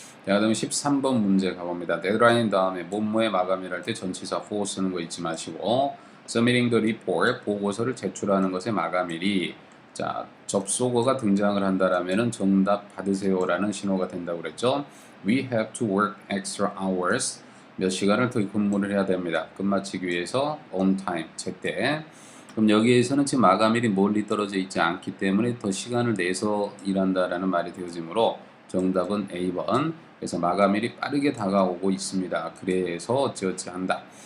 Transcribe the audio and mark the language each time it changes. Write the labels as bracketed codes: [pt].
[ko] 자, 그 다음에 13번 문제 가봅니다. deadline 다음에 뭐뭐에 마감이랄 때 전치사 for 쓰는 거 잊지 마시고 [en] submitting the report [ko] 보고서를 제출하는 것의 마감일이 자, 접속어가 등장을 한다라면은 정답 받으세요라는 신호가 된다고 그랬죠. [en] We have to work extra hours. [ko] 몇 시간을 더 근무를 해야 됩니다. 끝마치기 위해서 [en] on time, [ko] 제때. 그럼 여기에서는 지금 마감일이 멀리 떨어져 있지 않기 때문에 더 시간을 내서 일한다라는 말이 되어지므로 정답은 A번. 그래서 마감일이 빠르게 다가오고 있습니다. 그래서 어찌어찌 한다.